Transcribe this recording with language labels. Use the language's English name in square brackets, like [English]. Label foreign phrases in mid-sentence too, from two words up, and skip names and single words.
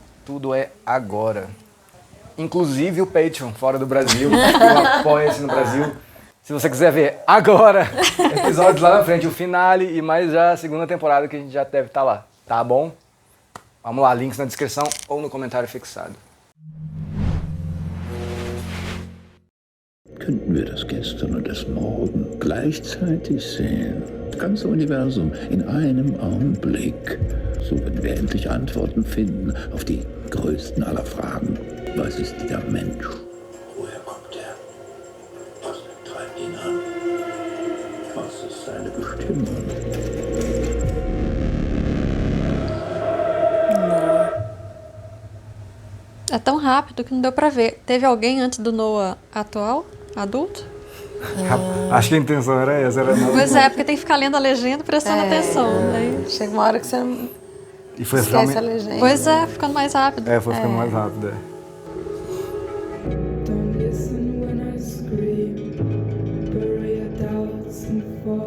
[Portuguese] Tudo é agora. Inclusive o Patreon, fora do Brasil, o Apoia-se no Brasil. Se você quiser ver agora, episódios lá na frente, o finale e mais já a segunda temporada que a gente já deve estar lá, tá bom? Vamos lá, links na descrição ou no comentário fixado. [German] Könnten wir das Gestern und das Morgen gleichzeitig sehen? Das ganze Universum in einem Augenblick. So würden wir endlich Antworten finden auf die größten aller Fragen. Was ist der Mensch? Woher kommt er? Was treibt ihn an? Was ist seine Bestimmung? [Portuguese] É tão rápido que não deu pra ver. Teve alguém antes do Noah atual? Adulto? Acho que a intenção era essa, era não. Pois é, porque tem que ficar lendo a legenda e prestando atenção. Aí... Chega uma hora que você não E foi esquece a realmente... legenda. Pois é, ficando mais rápido. Foi ficando mais rápido, [English] Don't listen when I scream. Bury your doubts and fall.